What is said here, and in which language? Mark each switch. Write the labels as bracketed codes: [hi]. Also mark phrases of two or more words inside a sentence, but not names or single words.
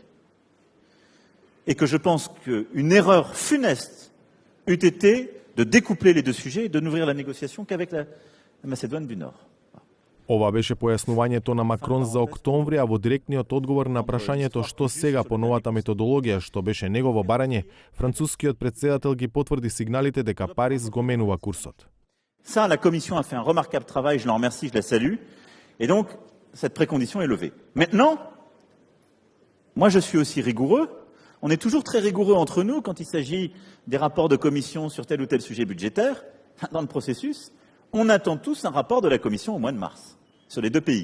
[fr] Et que je pense qu'une erreur funeste eût été de découpler les deux sujets et de n'ouvrir la négociation qu'avec la Macédoine du Nord. [mk] Ова беше појаснувањето на Макрон за октомври, а во директниот одговор на прашањето што сега по новата методологија, што беше негово барање, францускиот претседател ги потврди сигналите дека Париз го менува курсот. [fr] Ça, la Commission a fait un remarquable travail, je la remercie, je la salue. Et donc, cette précondition est levée. Maintenant, moi je suis aussi rigoureux. On est toujours très rigoureux entre nous quand il s'agit des rapports de commission sur tel ou tel sujet budgétaire. Dans le processus, on attend tous un rapport de la Commission au mois de mars, sur les deux pays.